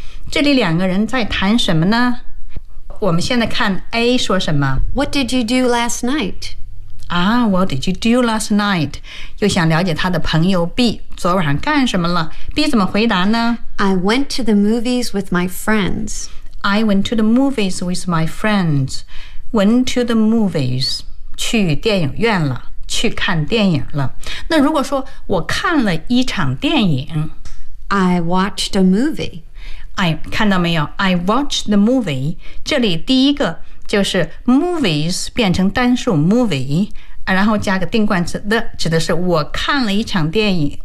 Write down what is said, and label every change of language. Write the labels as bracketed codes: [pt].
[zh] 这里两个人在谈什么呢？我们现在看 A 说什么。 [en] What did you do last night? What did you do last night? [zh] 又想了解他的朋友 B 昨晚上干什么了。 B 怎么回答呢？ [en] I went to the movies with my friends. I went to the movies with my friends. Went to the movies. [zh] 去电影院了，去看电影了。那如果说我看了一场电影 [en] ，I watched a movie. [zh] 看到没有 ？ [en] I watched the movie. [zh] 这里第一个就是 movies 变成单数 movie， 然后加个定冠词 the， 指的是我看了一场电影。